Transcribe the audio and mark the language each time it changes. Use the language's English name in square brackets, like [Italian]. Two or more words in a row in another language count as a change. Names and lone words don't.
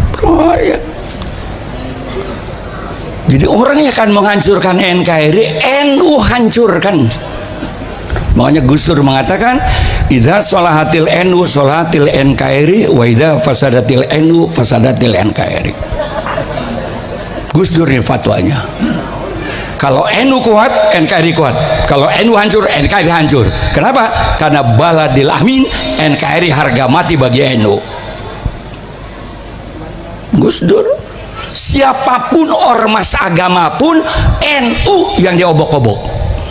[Indonesian] Oh ya. Jadi orang yang akan menghancurkan NKRI, NU hancurkan. Makanya Gus Dur mengatakan, [Arabic] إذا صلحت NU صلحت NKRI، وإذا فسدت NU فسدت NKRI. [Indonesian] Gus Dur ini fatwanya. Kalau NU kuat, NKRI kuat. Kalau NU hancur, NKRI hancur. Kenapa? Karena [Arabic] بلد الأمين, [Indonesian] NKRI harga mati bagi NU. Gus Dur, siapapun ormas agama pun, NU yang diobok-obok.